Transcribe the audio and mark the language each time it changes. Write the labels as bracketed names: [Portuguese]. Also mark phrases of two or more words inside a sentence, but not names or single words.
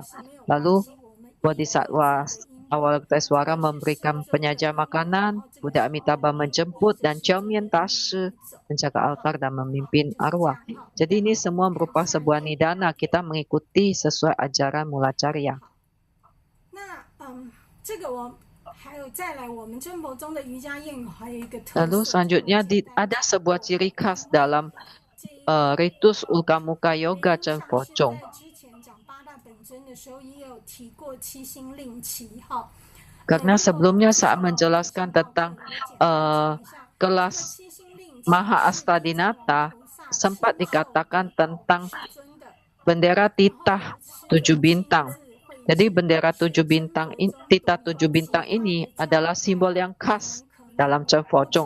[Indonesian] Lalu Bodhisattva Avalokitesvara memberikan penyajian makanan, Buddha Amitabha menjemput, dan Chömyen Tashi menjaga altar dan memimpin arwah. Jadi ini semua merupakan sebuah nidana, kita mengikuti sesuai ajaran Mula Carya. [Chinese] 还有再来，我们真佛宗的瑜伽宴还有一个特 [Indonesian] Lalu [Chinese] 色， [Indonesian] selanjutnya ada sebuah ciri khas dalam ritus Ulkamuka Yoga Chen Fo Chong. [Chinese] 在之前讲八大本真的时候也有提过七星令旗哈。 [Indonesian] Karena sebelumnya saat menjelaskan tentang kelas Maha Astadinata, sempat dikatakan tentang bendera titah 7 bintang. Jadi bendera 7 bintang, titah 7 bintang ini adalah simbol yang khas dalam Chen Fo Chong.